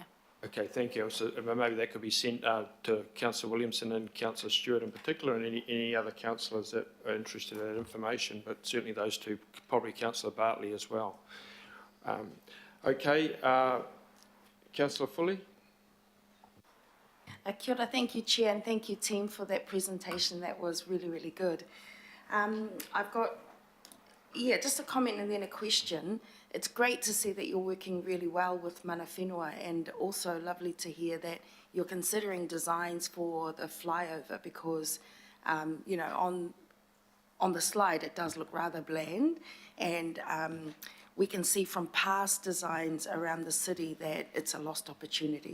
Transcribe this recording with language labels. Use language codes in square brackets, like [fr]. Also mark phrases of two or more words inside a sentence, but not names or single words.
[en] Okay, thank you. So maybe that could be sent to Councillor Williamson and Councillor Stewart in particular, and any other councillors that are interested in that information, but certainly those two, probably Councillor Bartley as well. Okay, Councillor Foley. [mi] Kia ora, [en] thank you, Chair, and thank you, team, for that presentation. That was really, really good. I've got, just a comment and then a question. It's great to see that you're working really well with [mi] mana whenua, [en] and also lovely to hear that you're considering designs for the flyover, because, you know, on the slide it does look rather bland, and we can see from past designs around the city that it's a lost opportunity.